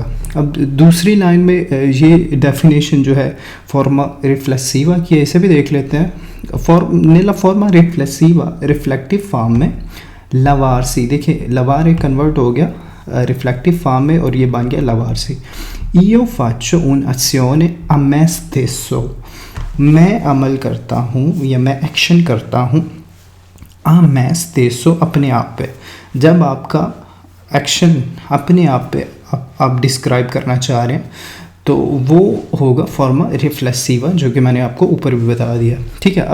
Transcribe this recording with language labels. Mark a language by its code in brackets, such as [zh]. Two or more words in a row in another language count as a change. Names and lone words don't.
[hi] अब दूसरी लाइन में ये डेफिनेशन जो है [it] forma riflessiva [hi] की, ऐसे भी देख लेते हैं। [it] nella forma riflessiva [en] reflective form [hi] में लवारसी, देखिए लवारे कन्वर्ट हो गया [en] reflective form [hi] में और ये बन गया लवारसी। [it] io faccio un'azione a me stesso, [hi] मैं अमल करता हूँ या मैं एक्शन करता हूँ [it] a me stesso, [hi] अपने आप पे। जब आपका एक्शन अपने आप पे आप डिस्क्राइब करना चाह रहे हैं तो वो होगा [it] forma riflessiva, [hi] जो कि मैंने आपको ऊपर भी बता दिया, ठीक है।